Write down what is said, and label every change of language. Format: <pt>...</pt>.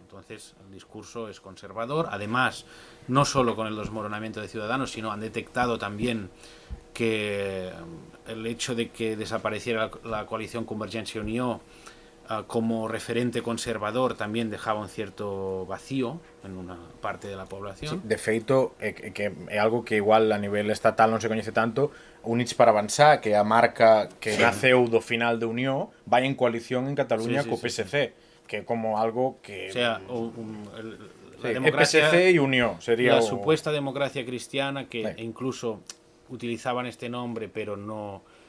<es>Entonces, el discurso es conservador. Además, no solo con el desmoronamiento de Ciudadanos, sino han detectado también que el hecho de que desapareciera la coalición Convergencia y Unió como referente conservador también dejaba un cierto vacío en una parte de la población.</es> <gl>Sí, de feito, que é algo que igual a nivel estatal non se coñece tanto, Units per Avançar, que é a marca que naceu do final de Unió, vai en coalición en Cataluña co PSC, que é como algo que...</gl> <es>O sea, la democracia, PSC y Unió sería la supuesta democracia cristiana, que incluso utilizaban este nombre, pero no...</es>